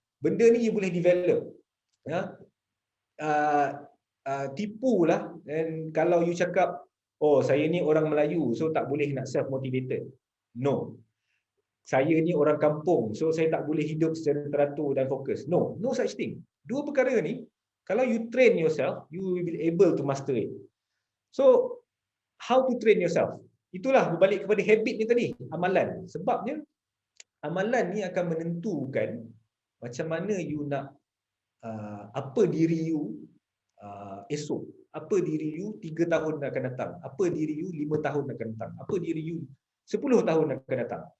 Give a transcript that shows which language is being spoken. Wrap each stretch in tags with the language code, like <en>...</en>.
<ms>Benda ni you boleh develop. Ya. Tipulah, dan kalau you cakap oh saya ni orang Melayu so tak boleh nak self motivated. No. Saya ni orang kampung so saya tak boleh hidup secara teratur dan fokus.</ms> <en>No, no such thing.</en> <ms>Dua perkara ni kalau</ms> <en>you train yourself, you will be able to master it. So how to train yourself?</en> <ms>Itulah berbalik kepada habit ni tadi, amalan. Sebabnya amalan ni akan menentukan macam mana you nak apa diri you esok, apa diri you 3 tahun akan datang, apa diri you 5 tahun akan datang, apa diri you 10 tahun akan datang.</ms>